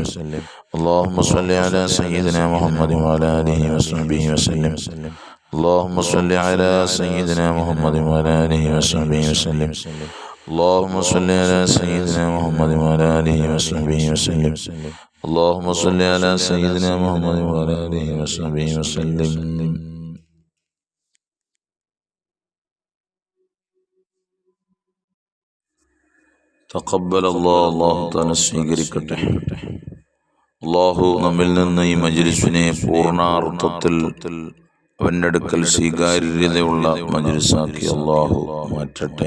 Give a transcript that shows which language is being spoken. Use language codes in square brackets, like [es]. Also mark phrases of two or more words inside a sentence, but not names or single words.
[ar] اللهم صل على سيدنا محمد وعلى آله وصحبه وسلم. اللهم صل على سيدنا محمد وعلى آله وصحبه وسلم. اللهم صل على سيدنا محمد وعلى آله وصحبه وسلم. اللهم صل على سيدنا محمد وعلى آله وصحبه وسلم. تقبل الله تعالى സ്വീകരിക്കട്ടെ. [ml] അല്ലാഹു നമ്മിൽ നിന്ന് ഈ മജ്ലിസിനെ പൂർണ്ണാർത്ഥത്തിൽ അവൻ്റെ അടുക്കൽ സ്വീകാര്യതയുള്ള മജ്ലിസാക്കി അല്ലാഹു മാറ്റട്ടെ.